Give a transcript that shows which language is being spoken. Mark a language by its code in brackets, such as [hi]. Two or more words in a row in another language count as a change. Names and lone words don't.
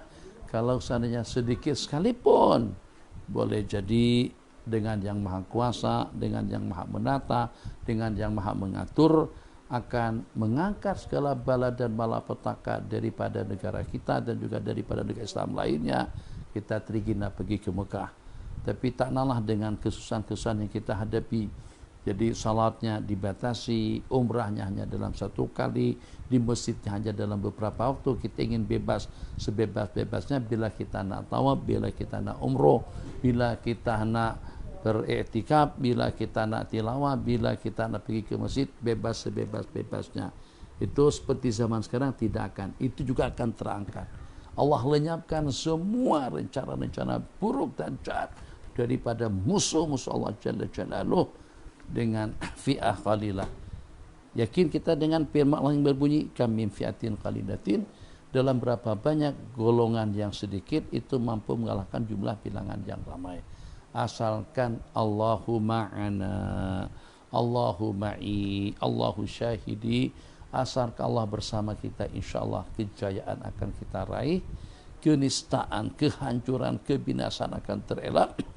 [ms] Kalau seandainya sedikit sekalipun, boleh jadi dengan yang maha kuasa, dengan yang maha menata, dengan yang maha mengatur, akan mengangkat segala bala dan malapetaka daripada negara kita dan juga daripada negara Islam lainnya. Kita terigina pergi ke Mekah, tapi tak nalah dengan kesusahan-kesusahan yang kita hadapi. Jadi salatnya dibatasi, umrahnya hanya dalam satu kali, di masjidnya hanya dalam beberapa waktu. Kita ingin bebas, sebebas-bebasnya bila kita nak tawaf, bila kita nak umroh, bila kita nak beriktikaf, bila kita nak tilawah, bila kita nak pergi ke masjid, bebas sebebas-bebasnya. Itu seperti zaman sekarang tidak akan. Itu juga akan terangkat. Allah lenyapkan semua rencana-rencana buruk dan jahat daripada musuh-musuh Allah [ar] جل جلاله [ms] dengan [ar] فئة قليلة. [ms] Yakin kita dengan firman Allah yang berbunyi [ar] كم من فئة قليلة, [ms] dalam berapa banyak golongan yang sedikit itu mampu mengalahkan jumlah bilangan yang ramai. Asalkan [ar] الله معنا، الله معي، الله شاهدي, [ms] asalkan Allah bersama kita, insyaallah kejayaan akan kita raih, kenistaan, kehancuran, kebinasaan akan terelak,